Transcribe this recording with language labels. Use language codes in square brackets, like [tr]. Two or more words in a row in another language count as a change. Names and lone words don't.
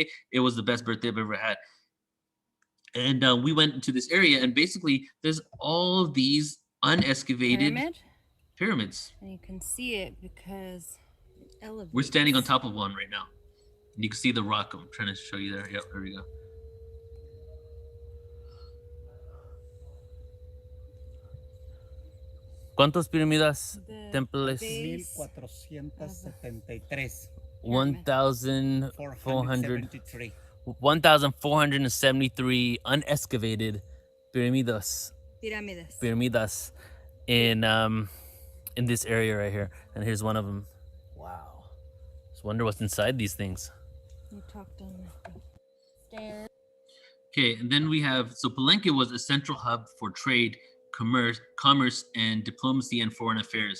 [en] It was the best birthday I've ever had. And we went into this area, and basically there's all of these unexcavated pyramids. And you can see it because it elevates. We're standing on top of one right now. And you can see the rock. I'm trying to show you there. Yep, there we go. [es] ¿Cuántos pirámides templos? [en] 1473. 1,473 unexcavated pyramidas in this area right here. And here's one of them. Wow. Just wonder what's inside these things. You talked on the Okay, and then we have, so Palenque was a central hub for trade, commerce, and diplomacy and foreign affairs.